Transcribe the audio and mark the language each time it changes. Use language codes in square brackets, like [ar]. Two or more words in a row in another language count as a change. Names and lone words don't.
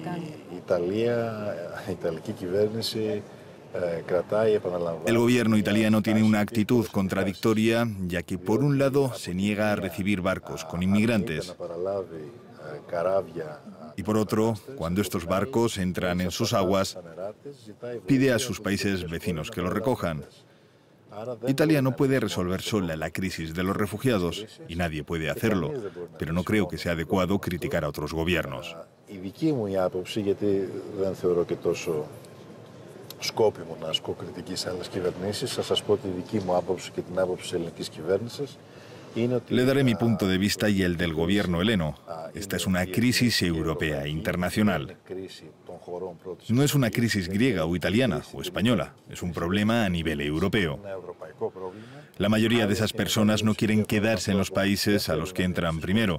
[es] El gobierno italiano tiene una actitud contradictoria, ya que por un lado se niega a recibir barcos con inmigrantes y por otro, cuando estos barcos entran en sus aguas, pide a sus países vecinos que los recojan. Italia no puede resolver sola la crisis de los refugiados y nadie puede hacerlo, pero no creo que sea adecuado criticar a otros gobiernos. [el] Σκόπιμο να ασκώ κριτική σε άλλες κυβερνήσεις. Θα σας πω τη δική μου άποψη και την άποψη της ελληνικής κυβέρνησης. [es] Le daré mi punto de vista y el del gobierno heleno. Esta es una crisis europea e internacional. No es una crisis griega o italiana o española, es un problema a nivel europeo. La mayoría de esas personas no quieren quedarse en los países a los que entran primero.